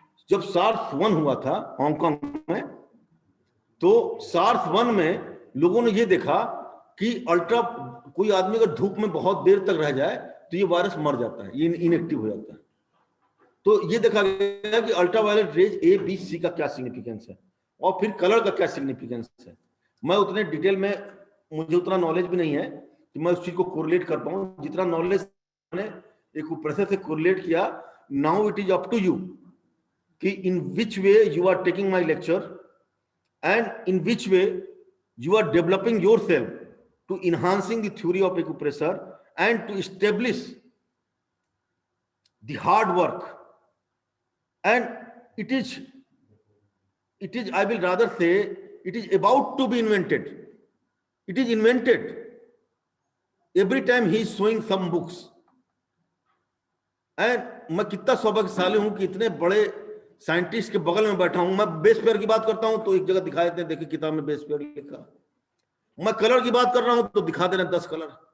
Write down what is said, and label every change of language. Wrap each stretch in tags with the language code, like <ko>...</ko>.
<hi>जब सार्स 1 हुआ था हांगकांग में, तो सार्स 1 में लोगों ने ये देखा कि कोई आदमी अगर धूप में बहुत देर तक रह जाए तो ये वायरस मर जाता है, ये इनएक्टिव हो जाता है। तो ये देखा गया कि अल्ट्रावायलेट रेज ए, बी, सी का क्या सिग्निफिकेंस है और फिर कलर का क्या सिग्निफिकेंस है। मैं उतने डिटेल में, मुझे उतना नॉलेज भी नहीं है कि मैं उस चीज को कोरिलेट कर पाऊं। जितना नॉलेज मैंने एक प्रोफेसर से कोरिलेट किया,</hi> <en>Now it is up to you कि in which way you are taking my lecture and in which way you are developing yourself to enhancing the theory of acupressure and to establish the hard work. And it is I will rather say it is about to be invented. It is invented. Every time he is showing some books.</en> <hi>And मैं कितना सौभाग्यशाली हूं कि इतने बड़े scientist के बगल में बैठा हूं। मैं बेस पेयर की बात करता हूं तो एक जगह दिखा देते हैं, देखिए किताब में बेस पेयर लिखा। मैं कलर की बात कर रहा हूं तो दिखा दे रहे हैं 10 कलर।</hi>